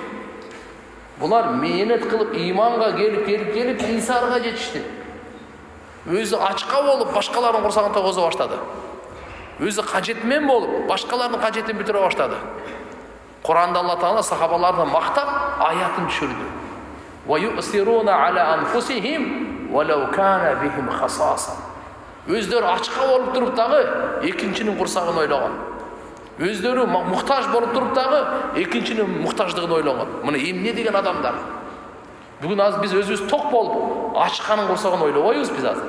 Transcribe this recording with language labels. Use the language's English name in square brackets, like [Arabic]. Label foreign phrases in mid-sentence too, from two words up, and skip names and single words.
[Kyrgyz] Булар мээнет кылып, иманга келип, исарга жетишти. Өзү ачка болуп, башкалардын курсагын тогозо баштады. Өзү кажетмен болуп, башкалардын кажетин бүтүрө баштады. Куранда Алла таала сахабаларды мактап, аятын түшүрдү. [Arabic] ويؤثرون على أنفسهم ولو كان بهم خصاصة. [Kyrgyz] Өздөрү ачка болуп туруп дагы экинчинин курсагын ойлогон. Өздөрү муктаж болуп туруп дагы экинчинин муктаждыгын ойлогон. Мына эмне деген адамдар. Бүгүн азыр биз өзүбүз ток болуп, ачканын курсагын ойлобойбуз биз азыр.